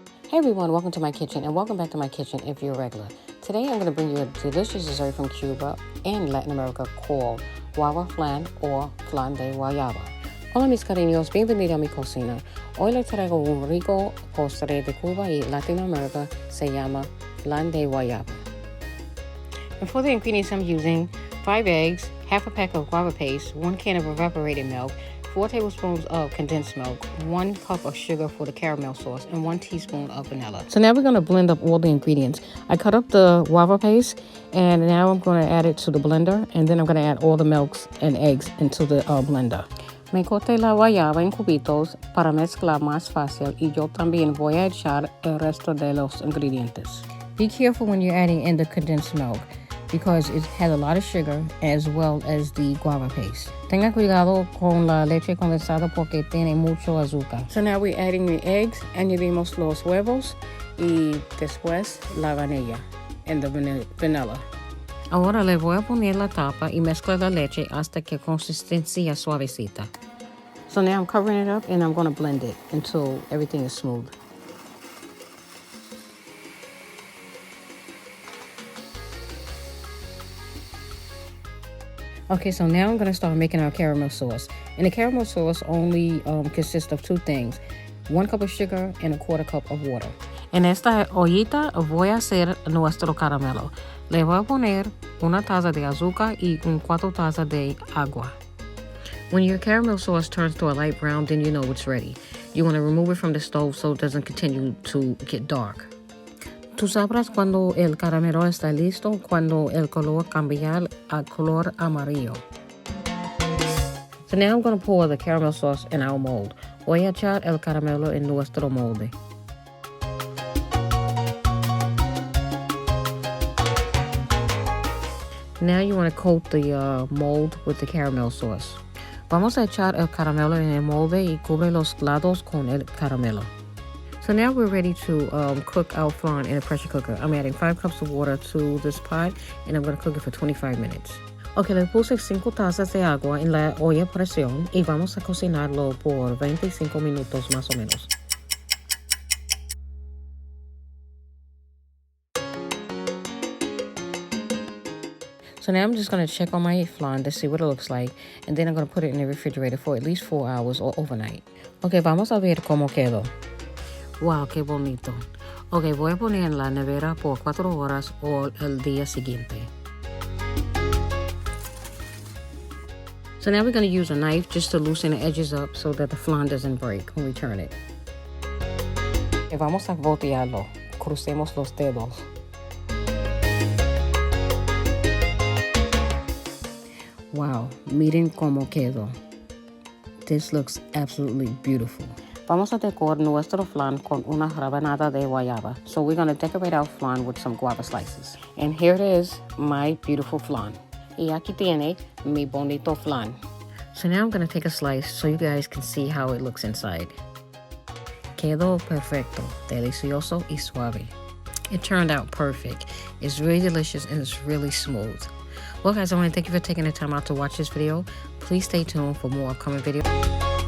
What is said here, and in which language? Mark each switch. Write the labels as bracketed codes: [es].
[en] Hey everyone, welcome to my kitchen and welcome back to my kitchen if you're a regular. Today I'm going to bring you a delicious dessert from Cuba and Latin America called Guava Flan or Flan de Guayaba. [es] Hola mis cariños, bienvenido a mi cocina. Hoy les traigo un rico postre de Cuba y Latinoamérica, se llama Flan de Guayaba. [en] And for the ingredients I'm using, 5 eggs, half a pack of guava paste, 1 can of evaporated milk, 4 tablespoons of condensed milk, 1 cup of sugar for the caramel sauce, and 1 teaspoon of vanilla. So now we're going to blend up all the ingredients. I cut up the guava paste, and now I'm going to add it to the blender, and then I'm going to add all the milks and eggs into the blender. [es] Me corté la guayaba en cubitos para mezclar más fácil, y yo también voy a echar el resto de los ingredientes. [en] Be careful when you're adding in the condensed milk, because it has a lot of sugar as well as the guava paste. [es] Tenga cuidado con la leche condensada porque tiene mucho azúcar. [en] So now we're adding the eggs, [es] añadimos los huevos y después la vanilla [en] and the vanilla. [es] Ahora le voy a poner la tapa y mezclar la leche hasta que consistencia suavecita. [en] So now I'm covering it up and I'm going to blend it until everything is smooth. Okay, so now I'm going to start making our caramel sauce. And the caramel sauce only consists of 2 things. 1 cup of sugar and 1/4 cup of water. [es] En esta ollita voy a hacer nuestro caramelo. Le voy a poner 1 taza de azúcar y 4 tazas de agua. [en] When your caramel sauce turns to a light brown, then you know it's ready. You want to remove it from the stove so it doesn't continue to get dark. [es] Tú sabrás cuando el caramelo está listo, cuando el color cambia a color amarillo. [en] So now I'm going to pour the caramel sauce in our mold. [es] Voy a echar el caramelo en nuestro molde. [en] Now you want to coat the mold with the caramel sauce. [es] Vamos a echar el caramelo en el molde y cubre los lados con el caramelo. [en] So now we're ready to cook our flan in a pressure cooker. I'm adding 5 cups of water to this pot and I'm going to cook it for 25 minutes. [es] Ok, le puse 5 tazas de agua en la olla a presión y vamos a cocinarlo por 25 minutos más o menos. [en] So now I'm just going to check on my flan to see what it looks like, and then I'm going to put it in the refrigerator for at least 4 hours or overnight. [es] Ok, vamos a ver cómo quedó. Wow, qué bonito. Ok, voy a poner en la nevera por 4 horas o el día siguiente. [en] So now we're going to use a knife just to loosen the edges up so that the flan doesn't break when we turn it. [es] Okay, vamos a voltearlo. Crucemos los dedos. [en] Wow, [es] miren cómo quedó. [en] This looks absolutely beautiful. [es] Vamos a decorar nuestro flan con una rabanada de guayaba. [en] So we're going to decorate our flan with some guava slices. And here it is, my beautiful flan. [es] Y aquí tiene mi bonito flan. [en] So now I'm going to take a slice so you guys can see how it looks inside. [es] Quedó perfecto, delicioso y suave. [en] It turned out perfect. It's really delicious and it's really smooth. Well guys, I want to thank you for taking the time out to watch this video. Please stay tuned for more upcoming videos.